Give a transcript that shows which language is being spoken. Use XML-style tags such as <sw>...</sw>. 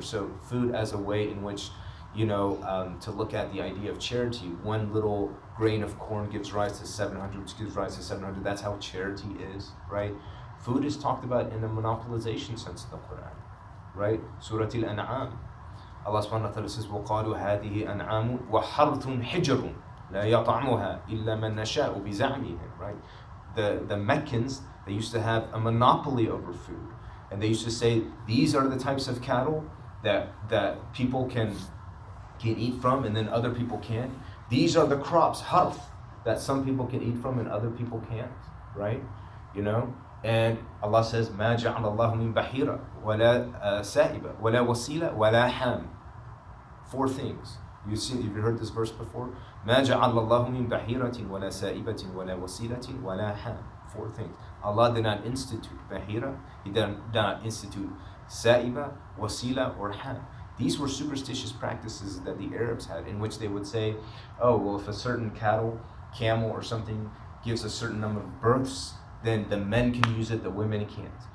<en>So food as a way in which, to look at the idea of charity. One little grain of corn gives rise to 700, which gives rise to 700. That's how charity is, right? Food is talked about in a monopolization sense in the Quran, right? Surah Al-An'am. Allah subhanahu wa ta'ala says,</en> <ar>وَقَالُوا هَذِهِ أَنْعَامٌ وَحَرْثٌ حِجْرٌ لَا يَطْعَمُهَا إِلَّا مَنْ نَشَاءُ بِزَعْمِهِمْ, right?</ar> <en>The Meccans, they used to have a monopoly over food. And they used to say, these are the types of cattle that people can eat from and then other people can't. These are the crops, harth, that some people can eat from and other people can't, right? And Allah says,</en> <ar>مَا جَعَلَ اللَّهُ مِن بَحِيرَةٍ وَلَا سَائِبَةٍ وَلَا وَسِيلَةٍ وَلَا حَامٍ.</ar> <en>4 things. Have you heard this verse before?</en> <ar>مَا جَعَلَ اللَّهُ مِن بَحِيرَةٍ وَلَا سَائِبَةٍ وَلَا وَسِيلَةٍ وَلَا حَامٍ.</ar> <en>4 things. Allah did not institute bahira, He did not institute sa'iba, wasila, or ham. These were superstitious practices that the Arabs had, in which they would say, oh, well, if a certain camel or something gives a certain number of births, then the men can use it, the women can't.</en>